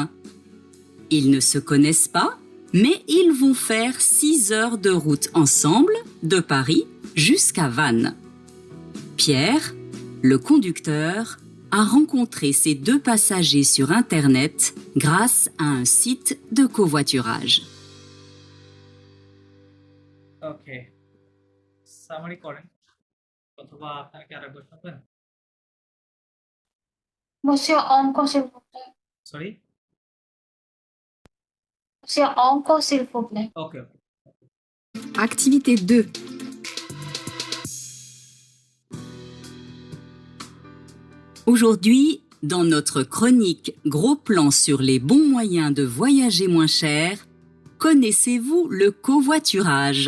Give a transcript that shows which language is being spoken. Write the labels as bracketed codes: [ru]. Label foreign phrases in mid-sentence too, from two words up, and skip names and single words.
[fr] Ils ne se connaissent pas, mais ils vont faire 6 heures de route ensemble de Paris jusqu'à Vannes. Pierre, le conducteur, a rencontré ces deux passagers sur Internet grâce à un site de covoiturage. [bn] ওকে, সামারি করেন অথবা আপনারা কি আরেকবার শুনবেন? [fr] Monsieur অঙ্ক s'il vous plaît. [bn] সরি? [fr] Monsieur অঙ্ক s'il vous plaît. [bn] ওকে, ওকে। [fr] Activité 2. Aujourd'hui, dans notre chronique Gros plan sur les bons moyens de voyager moins cher, connaissez-vous le covoiturage?